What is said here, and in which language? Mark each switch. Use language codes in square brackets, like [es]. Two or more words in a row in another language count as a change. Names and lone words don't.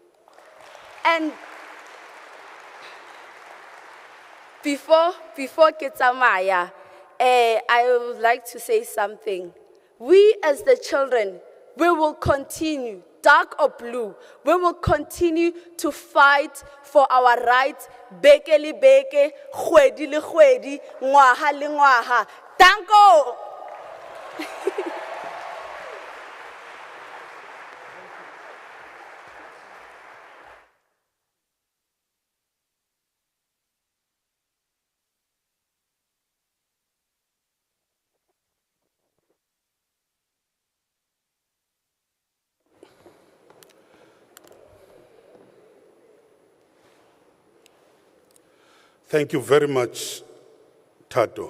[en] And before Kitsamaya, I would like to say something. We as the children, we will continue, dark or blue, we will continue to fight for our rights, [nso] beke le beke, kgwedi le kgwedi, ngwaha le ngwaha. [en] Danko! Thank you very much, Tato.